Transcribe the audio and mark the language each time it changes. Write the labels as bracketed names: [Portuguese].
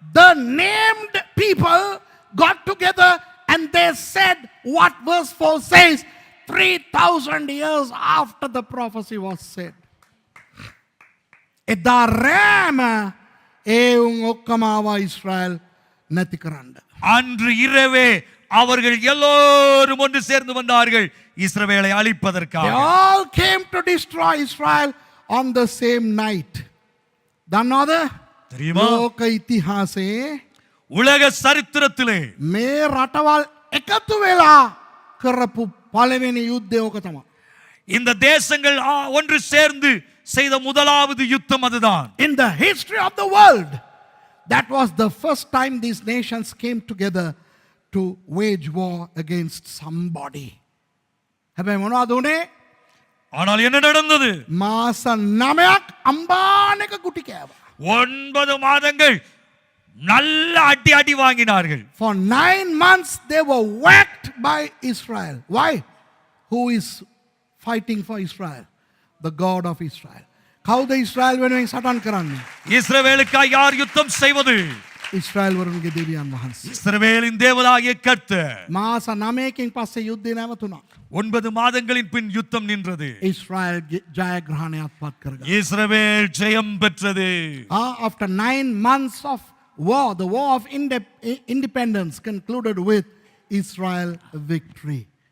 [English] The named people got together and they said what verse 4 says 3000 years after the prophecy was said. [Sinhala] එදා රෑම ඒ උන් ඔක්කොම ආවා ඊශ්‍රායල් නැති කරන්න. [Tamil] அன்று இரவே அவர்கள் எல்லோரும் ஒன்று சேர்ந்து வந்தார்கள் இஸ்ரவேலை [English] They [Tamil] அழிப்பதற்காக. [English] all came to destroy Israel on the same night. [Sinhala] දන්නවද? [Tamil] தெரியுமா? [Sinhala] ලෝක ඉතිහාසයේ [Tamil] உலக சரித்திரத்திலே [Sinhala] මේ රටවල් එකතු වෙලා කරපු පළවෙනි යුද්ධය ඕක තමයි. [Tamil] இந்த தேசங்கள் ஒன்று சேர்ந்து செய்த முதலாவது யுத்தம் அதுதான். [English] In the history of the world, that was the first time these nations came together to wage war against somebody. [Sinhala] හැබැයි මොනවද උනේ? [Tamil] ஆனால் என்ன நடந்தது? [Sinhala] මාස 9ක් අම්බානක ගුටි කෑවා. [Tamil] 9 மாதங்கள் நல்ல அடி அடி வாங்கினார்கள். [English] For 9 months they were whacked by Israel. Why? Who is fighting for Israel? The God of Israel. [Sinhala] කවුද ඉස්රායල් වෙනුවෙන් සටන් කරන්නේ? [Tamil] இஸ்ரவேலுக்காக யார் யுத்தம் செய்வது? [Sinhala] ඉස්රායල් වරුන්ගේ දෙවියන් වහන්සේ. [Tamil] இஸ்ரவேலின் தேவனாகிய கர்த்தர். [Sinhala] මාස 9කින් පස්සේ යුද්ධය නැවතුණා. [Tamil] 9 மாதங்களின் பின் யுத்தம் நின்றது. [Sinhala] ඉස්රායල් ජයග්‍රහණයක් පත් කරගත්තා. [Tamil] இஸ்ரவேல் ஜெயம் பெற்றது. [English] After 9 months of war, the war of independence concluded with Israel victory.